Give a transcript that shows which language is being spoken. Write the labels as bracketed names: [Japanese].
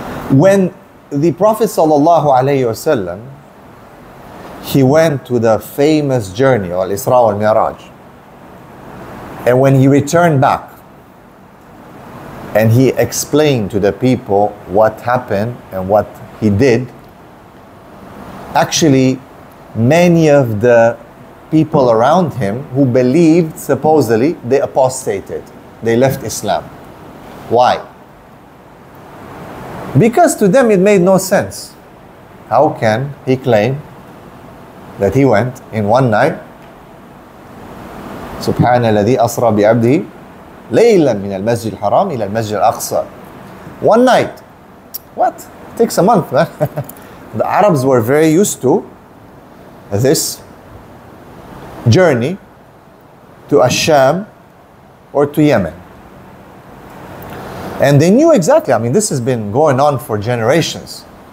[English] When the Prophet sallallahu alaihi wasallam, he went to the famous journey, Al-Isra wal-Mi'raj, and when he returned back and he explained to the people what happened and what he did, actually, many of the people around him who believed, supposedly, they apostated. They left Islam. Why? Because to them it made no sense. How can he claim that he went in one night, [Arabic] سبحان الذي أسرى بعبده ليلا من المسجد الحرام إلى المسجد الأقصى. [English] One night. What? It takes a month, man. The Arabs were very used to this journey to Asham or to Yemen. And they knew exactly, I mean, this has been going on for generations.